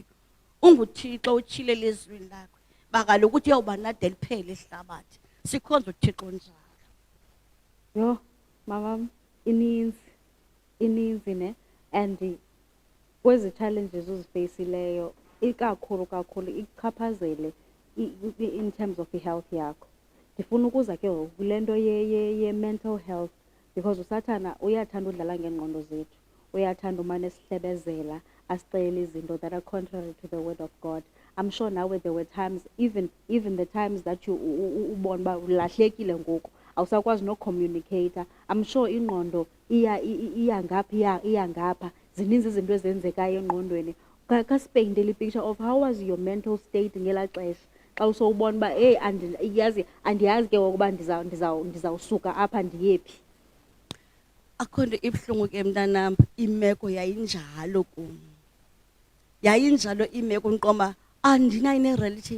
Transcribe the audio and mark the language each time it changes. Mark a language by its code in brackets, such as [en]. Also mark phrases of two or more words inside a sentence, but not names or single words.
[xh] UnguThixo utshile elizwini lakho. Bakalo ukuthi uyawuba nade liphele ihlabathi. Sikhonza uThixo njalo. Yo, mama, ininzi ne, and kwezi challenges uzifaceleyo ikakhulu ikuchaphazele [en] in terms of health [xh] yakho. Ndifuna ukuza ke kule nto ye [en] mental health, [xh] because usathana uyathanda udlala ngengqondo zethu, uyathanda umane esihlebezela asicela izinto [en] that are contrary to the word of God. I'm sure now there were times, even the times that you [xh] ubona ba ulahlekile ngoku awusakwazi no communicator. [en] I'm sure [xh] ingqondo iya ngapha zininzi izinto ezenzekayo engqondweni. Kasipeyintele [en] picture of how was your mental state [xh] ngela xesha xa usowubona ba hey andiyazi ke ngokuba ndizawusuka apha ndiyephi. Akho nto ibuhlungu ke mntanam, imeko yayinjalo kum. Yayinjalo imeko ndiqomba andinayo ne-relative.